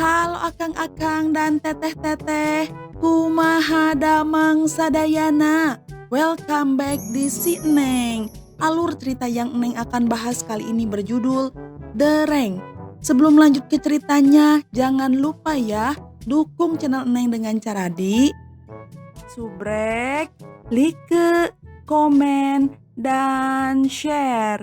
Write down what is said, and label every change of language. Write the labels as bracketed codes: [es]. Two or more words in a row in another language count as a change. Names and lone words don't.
[su] Halo akang-akang dan teteh-teteh, kumaha damang sadayana. [en] Welcome back [id] di Si Neng. Alur cerita yang Neng akan bahas kali ini berjudul The Rank. Sebelum lanjut ke ceritanya, jangan lupa ya, dukung channel Neng dengan cara di subrek, like, komen, dan share.